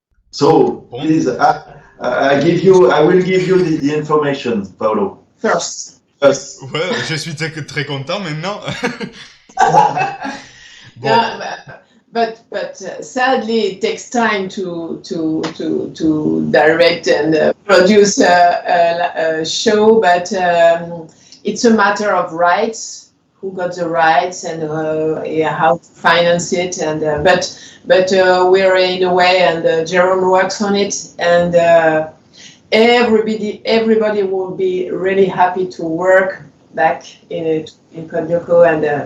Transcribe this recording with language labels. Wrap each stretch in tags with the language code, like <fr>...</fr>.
<en>So please, I will give you the information, Paolo. First.</en> <fr>Ouais, je suis très content maintenant. Bon.</fr> <en>No, but sadly it takes time to direct and produce a show, but it's a matter of rights, who got the rights and how to finance it, and but we're in a way, and Jérôme works on it, and everybody will be really happy to work back in Codigo Lyoko, and</en>